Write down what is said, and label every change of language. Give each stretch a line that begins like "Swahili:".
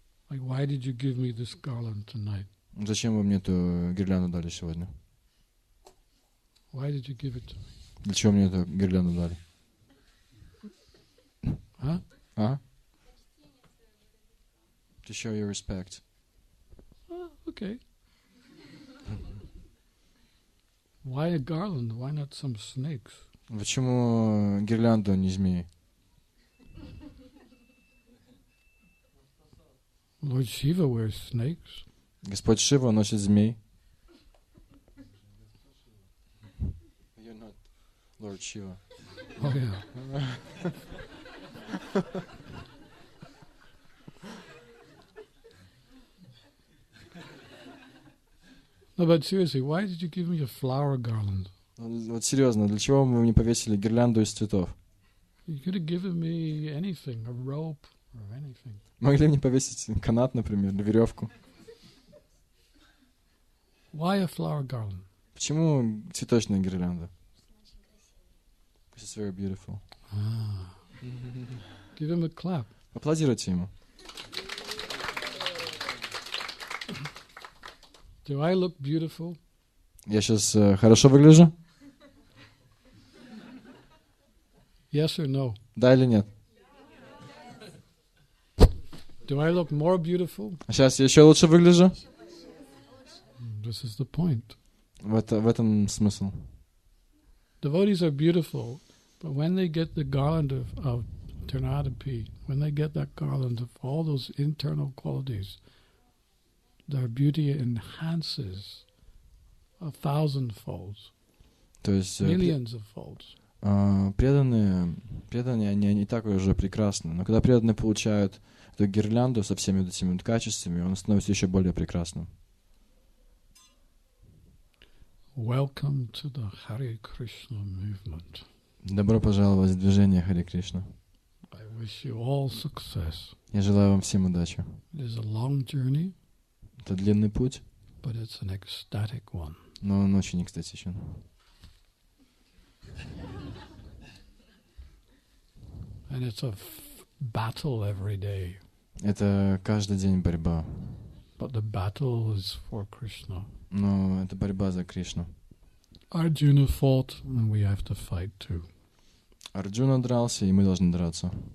English: Like, why did you give me this garland tonight?
Russian: Зачем вы мне эту гирлянду дали сегодня?
English: Why did you give it to me?
Russian: Для чего мне эту гирлянду дали? Huh? А?
English: To show your respect. Oh, okay. Why a garland? Why not some snakes?
Russian: Почему гирлянду, а не змеи?
English: Lord Shiva wears snakes.
Russian: Господь Шива носит змей.
English: You're not Lord Shiva. Oh, yeah. No, but seriously, why did you give me a flower garland?
Russian: Вот серьезно, для чего вы мне повесили гирлянду из цветов?
English: You could have given me anything, a rope or anything.
Russian: Могли мне повесить канат, например, или веревку.
English: Why a flower garland?
Russian: Почему цветочная гирлянда?
English: It's very beautiful. Ah. Give him a clap.
Russian: Аплодируйте ему.
English: Do I look beautiful?
Russian: Я сейчас хорошо выгляжу?
English: Yes or no?
Russian: Да или нет?
English: Do I look more beautiful?
Russian: А сейчас я еще лучше выгляжу?
English: This is the point.
Russian: В этом смысл.
English: Devotees are beautiful, but when they get the garland of Ternadapi, when they get that garland of all those internal qualities, their beauty enhances 1,000 folds,
Russian: То есть
English: millions of folds.
Russian: преданные, они не так уже прекрасны. Но когда преданные получают эту гирлянду со всеми вот этими вот качествами, он становится еще более прекрасным.
English: Welcome to the Hare Krishna movement.
Russian: Добро пожаловать в движение Харе Кришна.
English: I wish you all success.
Russian: Я желаю вам всем удачи.
English: It is a long journey,
Russian: Это длинный путь,
English: but it's an ecstatic one.
Russian: но он очень экстатичен.
English: And it's a battle every day.
Russian: Это каждый день борьба.
English: But the battle is for Krishna.
Russian: Но это борьба за Кришну.
English: Arjuna fought, and we have to fight too.
Russian: Арджуна дрался, и мы должны драться.